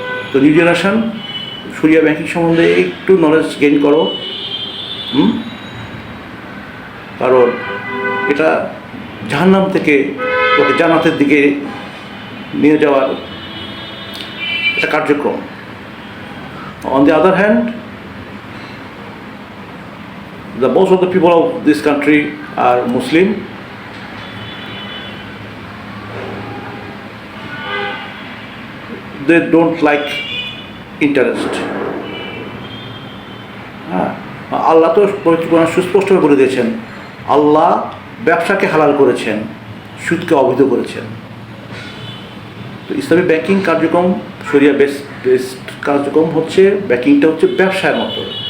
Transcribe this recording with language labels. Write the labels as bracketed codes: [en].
[bn] তো new generation শরিয়া banking সম্বন্ধে একটু নলেজ গেইন করো, কারণ এটা জাহান্নাম থেকে ওকে জান্নাতের দিকে নিয়ে যাওয়ার একটা কার্যক্রম। [en] On the other hand, most of the people of this country are Muslim. They don't like interest. [bn] আল্লাহ তো পবিত্র কোরআনে সুস্পষ্টভাবে বলে দিয়েছেন, আল্লাহ ব্যবসাকে হালাল করেছেন, সুদকে অবৈধ করেছেন। তো ইসলামী ব্যাংকিং কার্যক্রম শরিয়া বেসড কার্যক্রম হচ্ছে, ব্যাংকিংটা হচ্ছে ব্যবসার মতো।